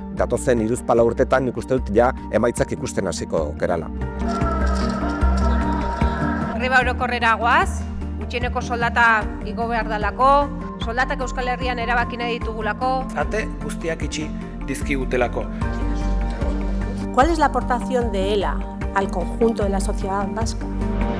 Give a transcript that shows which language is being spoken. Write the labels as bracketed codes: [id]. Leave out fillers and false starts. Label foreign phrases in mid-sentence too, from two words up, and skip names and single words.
[eu] Datozen 3-4 urtetan nik uste dut ja emaitzak ikusten hasiko gerala. Greba orokorrera goaz, gutxieneko soldata igo behar dalako, soldatak Euskal Herrian erabaki nahi ditugulako. Ate guztiak itxi dizkigutelako. [es] ¿Cuál es la aportación de ELA al conjunto de la sociedad vasca?